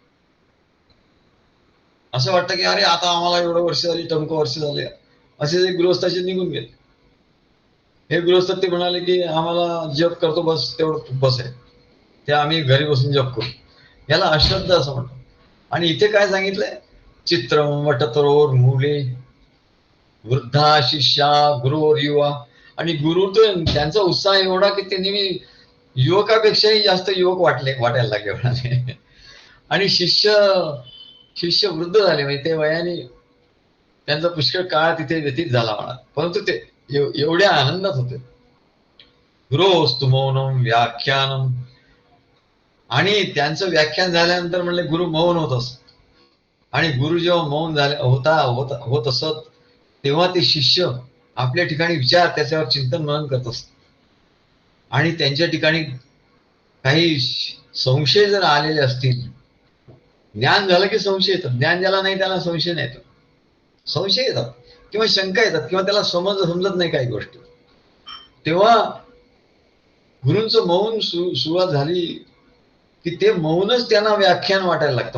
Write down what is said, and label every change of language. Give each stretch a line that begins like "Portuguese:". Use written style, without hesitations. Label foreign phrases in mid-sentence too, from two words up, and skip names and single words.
Marathi: असं वाटतं की अरे आता आम्हाला एवढं वर्ष झाली, टमक वर्ष झाले, असे जे गृहस्थाचे निघून गेले. हे गृहस्थ ते म्हणाले की आम्हाला जप करतो बस, तेवढं बस आहे, ते आम्ही घरी बसून जप करू. याला अश्रद्धा असं म्हणतो. आणि इथे काय सांगितलंय,
Sanskrit: चित्रम वटतरोर मूले वृद्धा शिष्या गुरुवर युवा.
Marathi: आणि गुरु तर त्यांचा उत्साह एवढा की ते नेहमी युवकापेक्षाही जास्त युवक वाटायला लागले म्हणाले. आणि शिष्य वृद्ध झाले, म्हणजे ते वयाने त्यांचा पुष्कळ काळ तिथे व्यतीत झाला म्हणा, परंतु ते एवढ्या आनंदात होते.
Sanskrit: गुरोस्तु मौनम व्याख्यानम.
Marathi: आणि त्यांचं व्याख्यान झाल्यानंतर म्हणले गुरु मौन होत असत, आणि गुरु जेव्हा मौन होत असत तेव्हा ते शिष्य आपल्या ठिकाणी विचार, त्याच्यावर चिंतन मनन करत असत. आणि त्यांच्या ठिकाणी काही संशय जर आलेले असतील, ज्ञान झालं की संशय येतात, ज्ञान ज्याला नाही त्याला संशय नाही येतो, संशय येतात किंवा शंका येतात, किंवा त्याला समजत नाही काही गोष्टी, तेव्हा गुरूंचं मौन सुरुवात झाली की ते मौनच त्यांना व्याख्यान वाटायला लागतं.